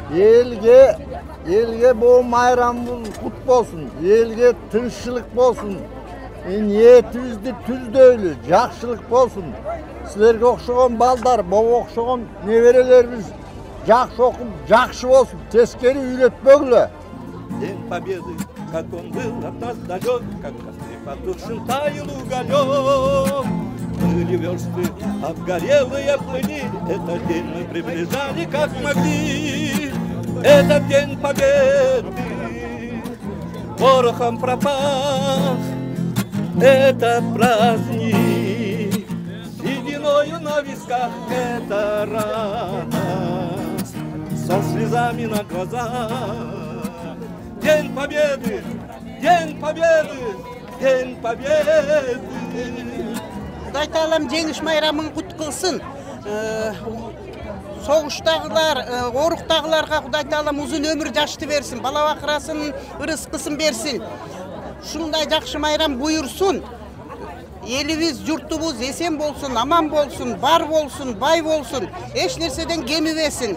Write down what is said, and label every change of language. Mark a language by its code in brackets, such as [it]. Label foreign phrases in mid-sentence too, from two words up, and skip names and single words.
[ky] Элге бул майрам кут болсун. Элге тынччылык болсун. Ниетибизди түздөйлү, жакшылык болсун. Силерге окшогон балдар, бого окшогон неберелерибиз жакшы окуп, жакшы болсун. Тескери үйрөтпөгүлө. [ru] День Победы, как он был от нас далек, как костры потушен таял уголек. Плыли версты, обгорелые плыли, этот день мы приближали как могли. Этот день Победы порохом пропах. Это праздник, сединою на висках, это рана со слезами на глазах. День Победы, День Победы, День Победы. [ky] Кудай Таалам жеңиш майрамын кут кылсын. Согуштагылар, оруктагыларга Кудай Таалам узун өмүр жашты берсин, бала бакырасын, ырыскысын берсин. Ушундай жакшы майрам буйурсун. Элибиз, журтубуз эсен болсун, аман болсун, бар болсун, бай болсун, эч нерседен кемибесин.